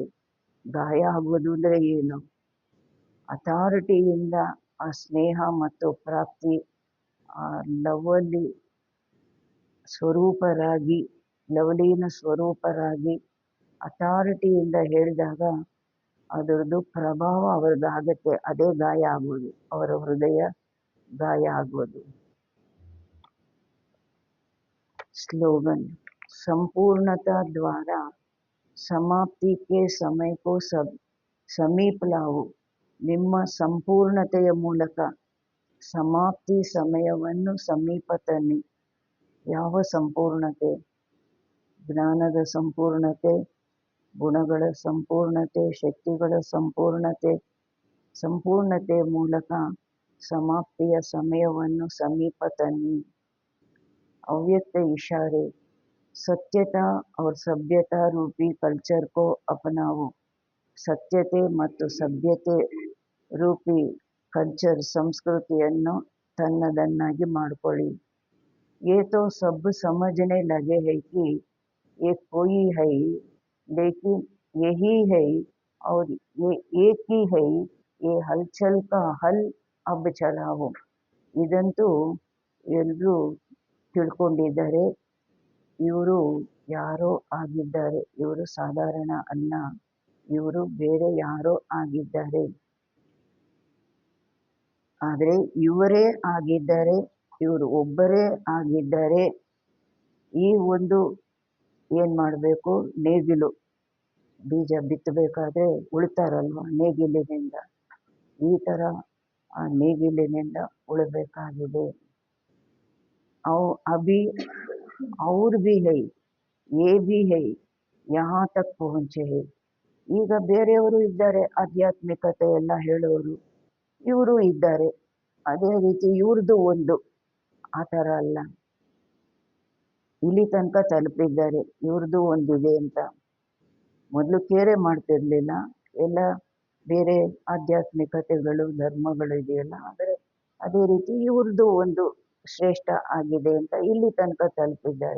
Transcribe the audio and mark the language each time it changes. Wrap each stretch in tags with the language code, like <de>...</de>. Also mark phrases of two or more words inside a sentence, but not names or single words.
<kn>ಗಾಯ ಆಗೋದು ಅಂದರೆ ಏನು, ಅಥಾರಿಟಿಯಿಂದ ಆ ಸ್ನೇಹ ಮತ್ತು ಪ್ರಾಪ್ತಿ ಆ ಲವಲಿ ಸ್ವರೂಪರಾಗಿ, ಲವಲೀನ ಸ್ವರೂಪರಾಗಿ ಅಥಾರಿಟಿಯಿಂದ ಹೇಳಿದಾಗ ಅದರದ್ದು ಪ್ರಭಾವ ಅವ್ರಿಗಾಗತ್ತೆ, ಅದೇ ಗಾಯ ಆಗೋದು, ಅವರ ಹೃದಯ ಗಾಯ ಆಗೋದು.</kn> <hi>स्लोगन, संपूर्णता द्वारा समाप्ति के समय को समीप लाओ.</hi> <kn>ನಿಮ್ಮ ಸಂಪೂರ್ಣತೆಯ ಮೂಲಕ ಸಮಾಪ್ತಿ ಸಮಯವನ್ನು ಸಮೀಪ ತನ್ನಿ. ಯಾವ ಸಂಪೂರ್ಣತೆ? ಜ್ಞಾನದ ಸಂಪೂರ್ಣತೆ, ಗುಣಗಳ ಸಂಪೂರ್ಣತೆ, ಶಕ್ತಿಗಳ ಸಂಪೂರ್ಣತೆ. ಸಂಪೂರ್ಣತೆಯ ಮೂಲಕ ಸಮಾಪ್ತಿಯ ಸಮಯವನ್ನು ಸಮೀಪ ತನ್ನಿ.</kn> <hi>अव्यक्त इशारे, सत्यता और सभ्यता रूपी कल्चर को अपनाओ.</hi> <kn>ಸತ್ಯತೆ ಮತ್ತು ಸಭ್ಯತೆ ರೂಪಿ ಕಲ್ಚರ್, ಸಂಸ್ಕೃತಿಯನ್ನು ತನ್ನದನ್ನಾಗಿ ಮಾಡಿಕೊಳ್ಳಿ.</kn> <hi>ये तो सब समझने लगे हैं कि ये कोई है, लेकिन यही है और ये एक ही है, ये हलचल का हल अब चलाओ.</hi> <kn>ಇದಂತೂ ಎಲ್ಲರೂ ತಿಳ್ಕೊಂಡಿದ್ದಾರೆ. ಇವರು ಯಾರೋ ಆಗಿದ್ದಾರೆ, ಇವರು ಸಾಧಾರಣ ಅಲ್ಲ, ಇವರು ಬೇರೆ ಯಾರೋ ಆಗಿದ್ದಾರೆ. ಆದರೆ ಇವರೇ ಆಗಿದ್ದಾರೆ, ಇವರು ಒಬ್ಬರೇ ಆಗಿದ್ದಾರೆ. ಈ ಒಂದು ಏನು ಮಾಡಬೇಕು, ನೇಗಿಲು ಬೀಜ ಬಿತ್ತಬೇಕಾದ್ರೆ ಉಳ್ತಾರಲ್ವ, ನೇಗಿಲಿನಿಂದ ಈ ಥರ ಆ ನೇಗಿಲಿನಿಂದ ಉಳಬೇಕಾಗಿದೆ.</kn> <hi>अभी और भी है, ये भी है, यहाँ तक पहुँचे है.</hi> <kn>ಈಗ ಬೇರೆಯವರು ಇದ್ದಾರೆ, ಆಧ್ಯಾತ್ಮಿಕತೆ ಎಲ್ಲ ಹೇಳೋರು ಇವರು ಇದ್ದಾರೆ. ಅದೇ ರೀತಿ ಇವ್ರದ್ದು ಒಂದು ಆ ಥರ ಅಲ್ಲ, ಇಲ್ಲಿ ತನಕ ತಲುಪಿದ್ದಾರೆ, ಇವ್ರದ್ದು ಒಂದಿದೆ ಅಂತ. ಮೊದಲು ಕೇರೆ ಮಾಡ್ತಿರ್ಲಿಲ್ಲ, ಎಲ್ಲ ಬೇರೆ ಆಧ್ಯಾತ್ಮಿಕತೆಗಳು ಧರ್ಮಗಳು ಇದೆಯಲ್ಲ, ಆದರೆ ಅದೇ ರೀತಿ ಇವ್ರದ್ದು ಒಂದು ಶ್ರೇಷ್ಠ ಆಗಿದೆ ಅಂತ ಇಲ್ಲಿ ತನಕ ತಲುಪಿದ್ದಾರೆ.</kn>